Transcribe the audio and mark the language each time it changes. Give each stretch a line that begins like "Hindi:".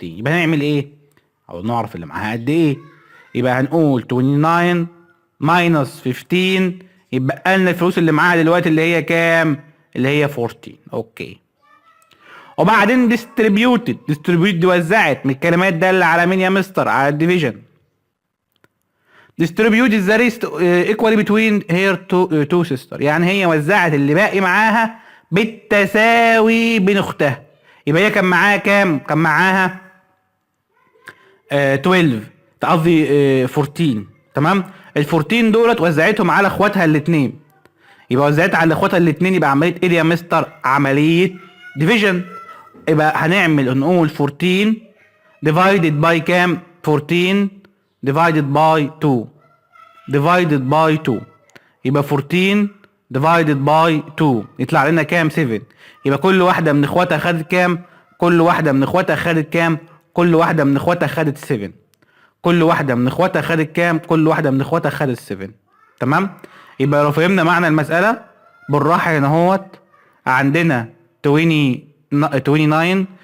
Arabic: يبقى هنعمل ايه؟ او نعرف اللي معاها قد ايه. يبقى هنقول 29 ماينس 15، يبقى لنا الفلوس اللي معاها دلوقتي اللي هي كام؟ اللي هي 14. اوكي. وبعدين ديستريبيوتد دي وزعت من الكلمات دالة على مين يا مستر؟ على الديفيجن.
English: distributed the rest equally between her two sister.
Arabic: يعني هي وزعت اللي باقي معاها بالتساوي بين اختها. يبقى هي كان معاها كام؟ كان معاها 12، قصدي 14. تمام. ال 14 دولت وزعتهم على اخواتها الاثنين. يبقى وزعتها على اخواتها الاثنين، يبقى عمليه ايه يا مستر؟ عمليه ديفيجن. يبقى هنعمل نقول 14
English: divided by
Arabic: كام؟ 14 divided by 2 divided by 2. يبقى 14 divided by 2 يطلع لنا كام؟ 7. يبقى كل واحدة من اخواتها خدت كام؟ كل واحدة من اخواتها خدت كام؟ كل واحدة من اخواتها خدت 7. كل واحدة من اخواتها خدت كام؟ كل واحدة من اخواتها خدت 7. تمام؟ يبقى لو فهمنا معنى المسألة بالراحة هنا اهوت، عندنا 29.